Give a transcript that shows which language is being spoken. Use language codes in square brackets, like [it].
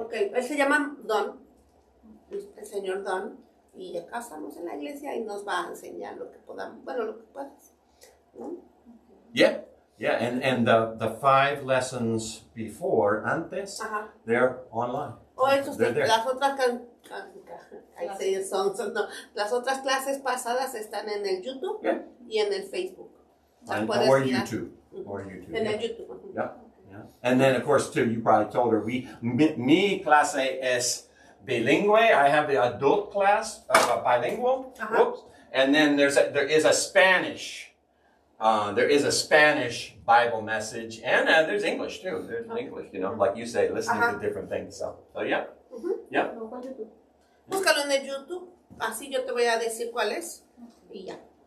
[es] Okay, él se llama Don, el señor Don, y acá estamos en la iglesia y nos va a enseñar lo que podamos, lo que puedas. ¿No? [en] Yeah, and the 5 lessons before, [es] antes, [en] they're online. They're there. [es] Las otras las otras clases pasadas están en el YouTube y en el Facebook. [en] Or YouTube. [es] En el YouTube. [en] Yeah. And then, of course, too, you probably told her, [es] mi clase es bilingüe. [en] I have the adult class, bilingual. Whoops. And then there is a Spanish. There is a Spanish Bible message, and there's English too. There's English, like you say, listening to different things. So yeah. Yeah. [es] Búscalo en el YouTube. Así yo te voy a decir cuál es y ya.